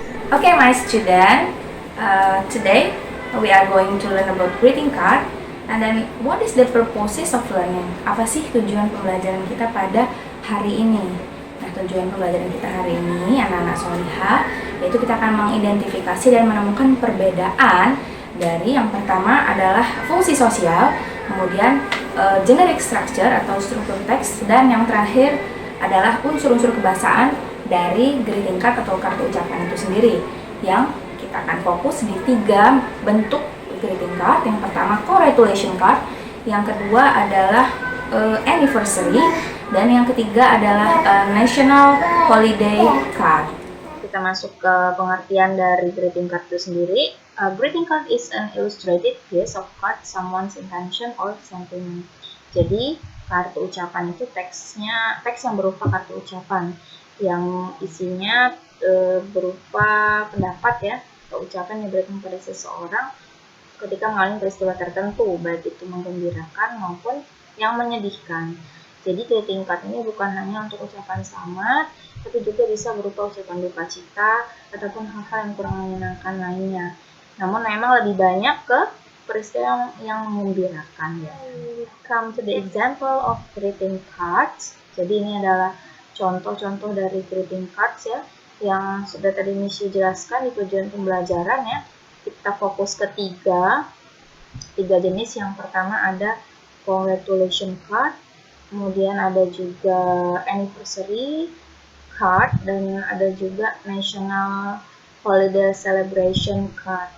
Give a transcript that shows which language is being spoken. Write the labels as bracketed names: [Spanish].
[English] Okay, my student, today we are going to learn about greeting card. And then, what is the purposes of learning? [Indonesian] Apa sih tujuan pembelajaran kita pada hari ini? Nah, tujuan pembelajaran kita hari ini, anak-anak solihah, yaitu kita akan mengidentifikasi dan menemukan perbedaan dari yang pertama adalah fungsi sosial, kemudian generic structure atau struktur teks, dan yang terakhir adalah unsur-unsur kebahasaan dari greeting card atau kartu ucapan itu sendiri, yang kita akan fokus di 3 bentuk greeting card. Yang pertama congratulation card, yang kedua adalah anniversary, dan yang ketiga adalah national holiday card. Kita masuk ke pengertian dari greeting card itu sendiri. [English] Greeting card is an illustrated piece of card someone's intention or sentiment. [Indonesian] Jadi kartu ucapan itu teks yang berupa kartu ucapan yang isinya berupa pendapat ya, atau ucapan yang diberikan pada seseorang ketika mengalami peristiwa tertentu, baik itu menggembirakan maupun yang menyedihkan. Jadi greeting card ini bukan hanya untuk ucapan selamat, tapi juga bisa berupa ucapan duka cita ataupun hal-hal yang kurang menyenangkan lainnya. Namun memang lebih banyak ke peristiwa yang menggembirakan ya. [English] Come to the example of greeting cards. [Indonesian] Jadi ini adalah contoh-contoh dari greeting cards ya, yang sudah tadi Miss Yu jelaskan di tujuan pembelajaran ya. Kita fokus ke tiga jenis. Yang pertama ada congratulation card, kemudian ada juga anniversary card, dan ada juga national holiday celebration card.